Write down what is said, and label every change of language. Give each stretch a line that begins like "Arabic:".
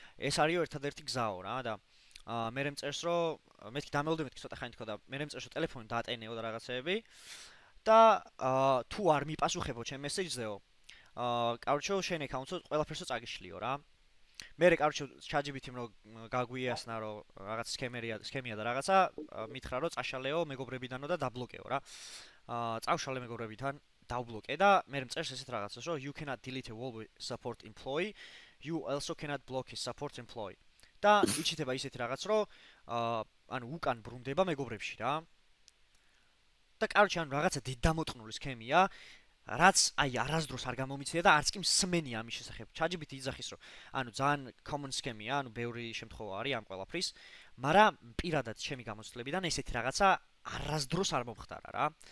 Georgian: ეს არისო ერთადერთი გზაო რა და მე მწერს რომ მეთქი დამელოდე მეთქი ცოტა ხანი თქო და მე მწერს რომ ტელეფონი დაატენეო და რაღაცეები და თუ არ მიპასუხებო ჩემ მესეჯზეო კაროჩო შენ აკაუნტსო ყველაფერსო წაგიშლიო რა. მე კაროჩე ChatGPT-მ რომ გაგვიასნა რომ რაღაც სქემია და რაღაცა მითხრა რომ წაშალეო მეგობრებიდანო და დაბლოკეო რა. წავშალე მეგობრებიდან დავბლოკე და მე მწერს ესეთ რაღაცას რომ
English: you cannot delete a Volvo support employee, you also cannot block a support employee.
Georgian: და იჩითება ისეთი რაღაც რომ ანუ უკან ბრუნდება მეგობრებში რა. და კაროჩე ანუ რაღაცა დიდამოტყნული სქემია. რაც აი არასდროს არ გამომიცია და არც კი მსმენია ამის შესახებ. ChatGPT იძახის რომ ანუ ძალიან common სქემია, ანუ ბევრი შემთხვევა არის ამ ყველაფრის, მაგრამ პირადად ჩემი გამოცდილებიდან ესეთი რაღაცა არასდროს არ მომხდარა რა.